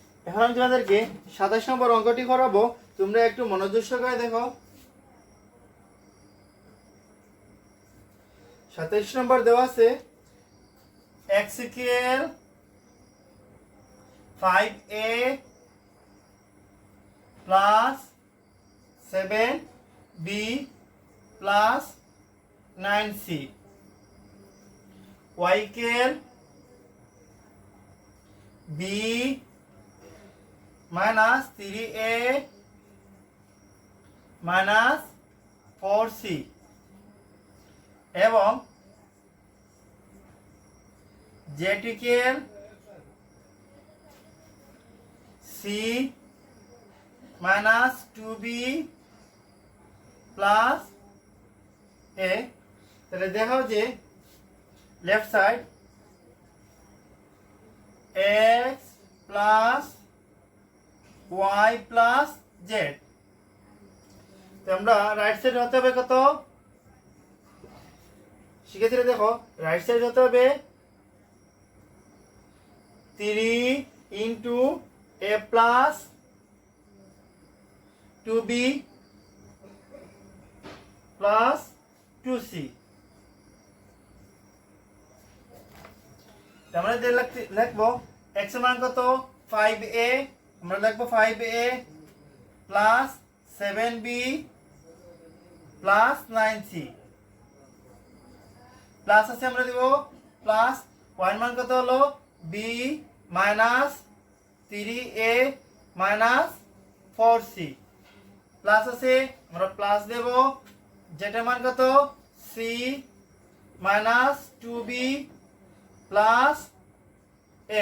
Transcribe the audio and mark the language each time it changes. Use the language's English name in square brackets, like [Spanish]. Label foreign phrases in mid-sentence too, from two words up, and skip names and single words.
[Bangla] এখন আমি তোমাদেরকে 27 নম্বর অঙ্কটি করাবো, তোমরা একটু মনোযোগ সহকারে দেখো। 27 নম্বর দেওয়া আছে x equal [English] 5a plus 7b plus 9c, y equal b minus 3a minus 4c এবং z equal c minus 2b plus a। [Bangla] তাহলে দেখো যে [English] left side x plus y plus z, [Bangla] তো আমরা [English] right side [Bangla] হতে হবে কত শিখেছিলে, দেখো [English] right side [Bangla] হতে হবে [English] 3 into a plus 2b plus 2c। [Bangla] আমরা লিখবো x এর মান কত 5a, আমরা লিখবো [English] 5a plus 7b plus 9c [Bangla] প্লাস আছে আমরা দেব প্লাস y এর মান কত হলো [English] b minus 3a minus 4c [Bangla] প্লাস আছে আমরা প্লাস দেব z এর মান কত [English] c minus 2b plus a।